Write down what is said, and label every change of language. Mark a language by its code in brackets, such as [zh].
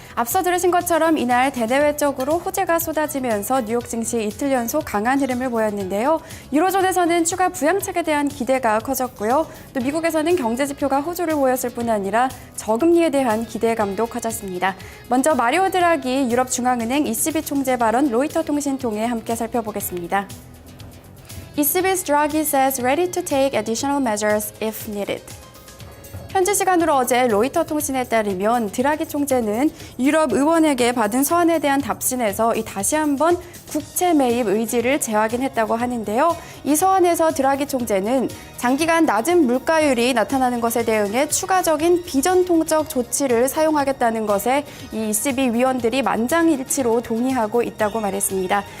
[ko] 앞서 들으신 것처럼 이날 대내외적으로 호재가 쏟아지면서 뉴욕 증시 이틀 연속 강한 흐름을 보였는데요. 유로존에서는 추가 부양책에 대한 기대가 커졌고요. 또 미국에서는 경제 지표가 호조를 보였을 뿐 아니라 저금리에 대한 기대감도 커졌습니다. 먼저 마리오 드라기 유럽 중앙은행 ECB 총재 발언 로이터 통신 통해 함께 살펴보겠습니다. [en] ECB's Draghi says ready to take additional measures if needed. [ko] 현지 시간으로 어제 로이터 통신에 따르면 드라기 총재는 유럽 의원에게 받은 서한에 대한 답신에서 다시 한번 국채 매입 의지를 재확인했다고 하는데요. 이 서한에서 드라기 총재는 장기간 낮은 물가율이 나타나는 것에 대응해 추가적인 비전통적 조치를 사용하겠다는 것에 이 ECB 위원들이 만장일치로 동의하고 있다고 말했습니다.